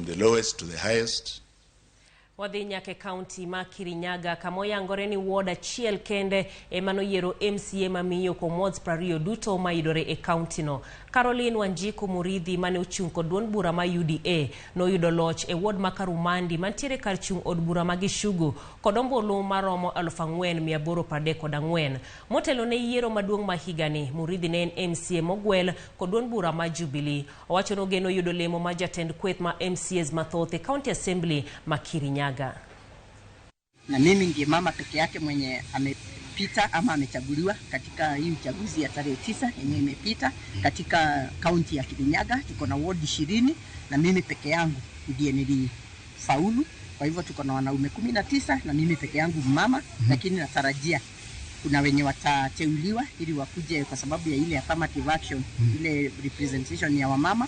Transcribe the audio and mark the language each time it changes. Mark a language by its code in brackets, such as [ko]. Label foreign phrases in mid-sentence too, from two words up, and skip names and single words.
[en] the lowest to the highest. [luo] Wadhi nyake kaunti ma Kirinyaga kamoyangore ni ward achiel kende emanoyiero MCA ma miyo kuom wards 20 duto mayudore e kaunti no. Caroline Wanjiku Muridhi mane ochung' kod duond bura ma UDA noyudo loch e ward ma Karumandi mantiere kar chung' od bura ma Gishugu kod ombulu maromo 4,834. Motelo ne yiero maduong' ma higani, Muridhi ne en MCA mogwel kod duond bura ma Jubilee. Owacho no geno yudo lemo ma jatend kweth ma MCAs mathoth e [en] County Assembly [luo] ma Kirinyaga. [sw] Na mimi ndiye mama peke yake mwenye amepita ama amechaguliwa katika hii uchaguzi ya tarehe 9 yenye imepita katika kaunti ya Kirinyaga. Tuko na ward 20 na mimi peke yangu ndiye nilifaulu. Kwa hivyo tuko na wanaume 19 na mimi peke yangu mama, lakini natarajia kuna wenye watateuliwa ili wakuje kwa sababu ya ile [en] affirmative action, [sw] ile representation ya wamama.